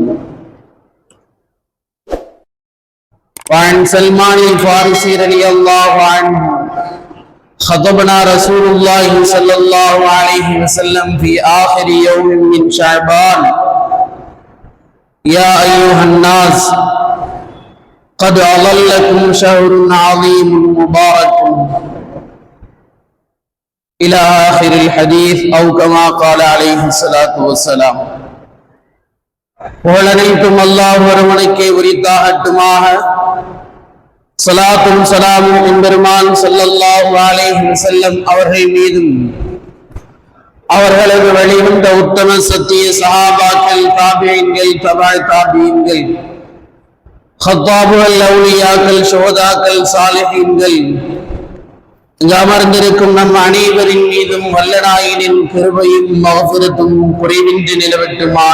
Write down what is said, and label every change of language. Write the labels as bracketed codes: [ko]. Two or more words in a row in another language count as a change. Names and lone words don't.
[ar] وعن سلمان الفارسي رضي الله عنه خطبنا رسول الله صلى الله عليه وسلم في آخر يوم من شعبان: يا أيها الناس قد أظلكم شهر عظيم مبارك إلى آخر الحديث أو كما قال عليه الصلاة والسلام. [ta] புகழனைத்தும் அல்லாஹ் ஒருவனுக்கே உரித்தாகட்டுமாக. ஸலாத்தும் ஸலாமும் எம்பெருமான் [ar] صلى الله عليه وسلم [ta] அவர்கள் மீதும் அவர்களது வழிவந்த உத்தம சத்திய சஹாபாக்கள், தாபிஈன்கள், தபஅ தாபிஈன்கள், ஹத்தாபுகள், அவுலியாக்கள், ஷுஹதாக்கள், சாலிஹீன்கள் இங்கு அமர்ந்திருக்கும் நம் அனைவரின் மீதும் வல்லநாயனின் கிருபையும் மஃபிரத்தும் குறைவின்றி நிலவட்டுமாக.